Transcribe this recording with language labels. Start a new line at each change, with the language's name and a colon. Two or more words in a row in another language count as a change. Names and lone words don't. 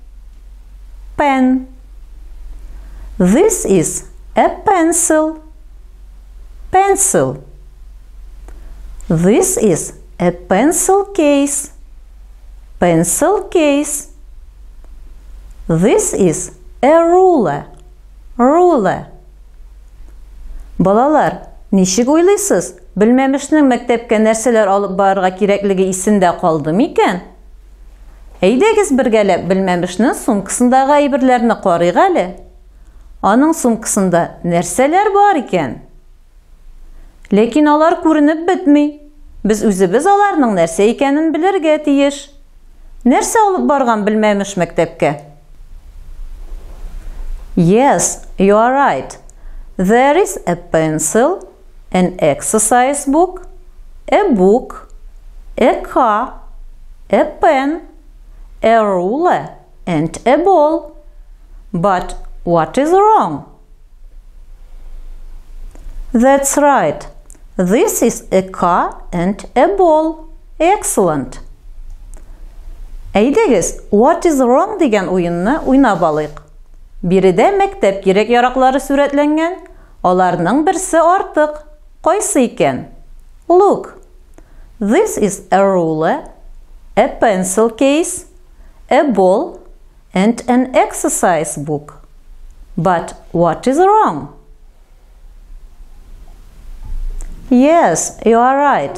English: Pen. This is a pencil. Pencil. This is a pencil case. Pencil case. This is a ruler. Ruler.
Tatar: Балалар, ничек уйлыйсыз? Белмәмешнең мәктәпкә нәрсәләр алып барырга кирәклеге исендә калды микән? Әйдәгез бергәләп белмәмешнең сумкасындагы әйберләрне карыйк әле. Аның сумкасында нәрсәләр бар икән? Ләкин алар күренеп бетми. Без үзебез аларның нәрсә икәнен белергә тиеш. Нәрсә алып барган белмәмеш мәктәпкә?
English: Yes, you are right. There is a pencil, an exercise book, a book, a car, a pen, a ruler, and a ball. But what is wrong? That's right. This is a car and a ball.
Tatar: Excellent. Әйдәгез,
English: what is wrong
Tatar: дигән уенны уйнап алыйк. Биредә мәктәп кирәк-яраклары сүрәтләнгән. Аларның берсе артык. Кайсы икән?
English: Look. This is a ruler, a pencil case, a ball, and an exercise book. But what is wrong? Yes, you are right.